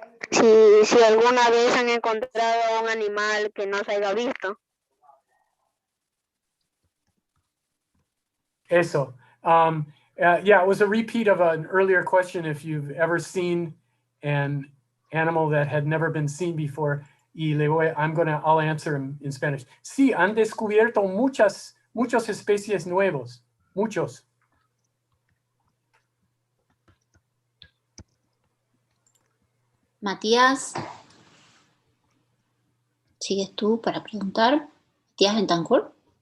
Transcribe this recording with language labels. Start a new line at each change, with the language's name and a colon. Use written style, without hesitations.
Spanish: Si alguna vez han encontrado un animal que no se haya visto. Eso.
English: Yeah, it was a repeat of an earlier question. If you've ever seen an animal that had never been seen before, I'll answer in Spanish.
Spanish: Sí, han descubierto muchas especies nuevos, muchos. Matías, ¿sigues tú para preguntar? Matías Bentancur.